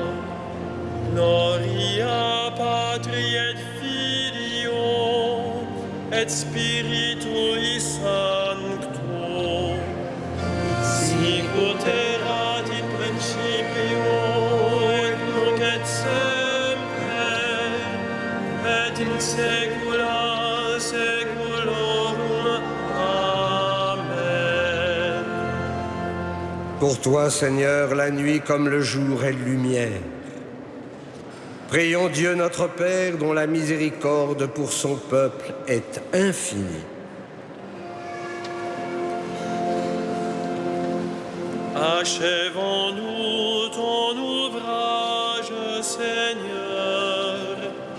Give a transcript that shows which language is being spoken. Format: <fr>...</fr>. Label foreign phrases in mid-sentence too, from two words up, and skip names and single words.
<la>Gloria Patri et Filio et Spiritui Sancto, sicut erat in principio et nunc et semper et in saecula saeculorum. Amen.</la> <fr>Pour toi, Seigneur, la nuit comme le jour est lumière. Prions Dieu notre Père, dont la miséricorde pour son peuple est infinie. Achevons-nous ton ouvrage, Seigneur.</fr>